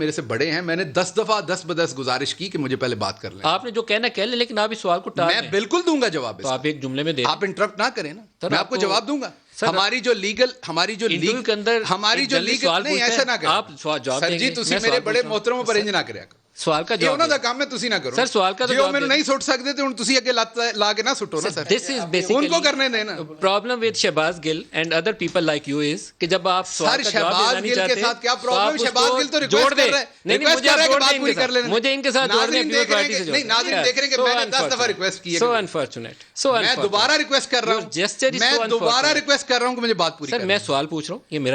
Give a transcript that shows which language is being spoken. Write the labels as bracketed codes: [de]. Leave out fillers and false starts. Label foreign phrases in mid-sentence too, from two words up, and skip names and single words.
[ur] میرے سے بڑے ہیں, میں نے 10 دفعہ 10 بدس گزارش کی کہ مجھے پہلے بات کر لیں. آپ نے جو کہنا کہہ لیں, لیکن آپ اس سوال کو ٹال میں رہے ہیں. بالکل دوں گا جواب. تو آپ ایک جملے میں دے آپ انٹرپٹ نہ کریں نا. سر، میں آپ آپ کو کو- جواب دوں گا. سر، ہماری جو لیگل انٹرویو کے اندر ہماری ایک جو جرنلسٹ لیگل سوال نہیں پوچھتا ایسا ہے، نہ کریں. آپ جواب سر دیں جی گے. تسی میں میرے سوال بڑے پوچھ رہا ہوں. [pa] محترم پر انج نہ کریا کرو. [ur] سوال کا یہ جواب [pa] ਉਹਨਾਂ [ur] دیں. [pa] ਦਾ ਕੰਮ ਹੈ, ਤੁਸੀਂ ਨਾ ਕਰੋ. [ur] سر سوال کا تو [pa] ਜੇ ਉਹ [ur] جواب [pa] ਮੈਨੂੰ [ur] دیں. [pa] ਨਹੀਂ ਸੁੱਟ ਸਕਦੇ ਤੇ ਹੁਣ ਤੁਸੀਂ ਅੱਗੇ ਲੱਤ ਲਾ ਕੇ ਨਾ ਸੁੱਟੋ ਨਾ ਸਰ. [en] This is basically [ur] ان کو کرنے دینا. [en] problem with Shehbaz Gill and other people like you is [ur] کہ جب آپ سوال کا جواب دینا نہیں چاہتے کے ساتھ کیا تو آپ پرابلم. اس شہباز کو گل تو جوڑ ریکویسٹ دیں. کر رہا ہے. نہیں نہیں, مجھے آپ جوڑ دیں پوری کر لینا. مجھے ان کے ساتھ جوڑنے ناظرین دیکھ رہے ہیں کہ نہیں, ناظرین دیکھ رہے ہیں کہ میں نے 10 دفعہ ریکویسٹ کی ہے. [en] so unfortunate. [ur] میں دوبارہ ریکویسٹ کر رہا ہوں. میں دوبارہ ریکویسٹ کر رہا ہوں کہ مجھے بات پوری سر کریں. میں سوال پوچھ رہا ہوں, یہ میرا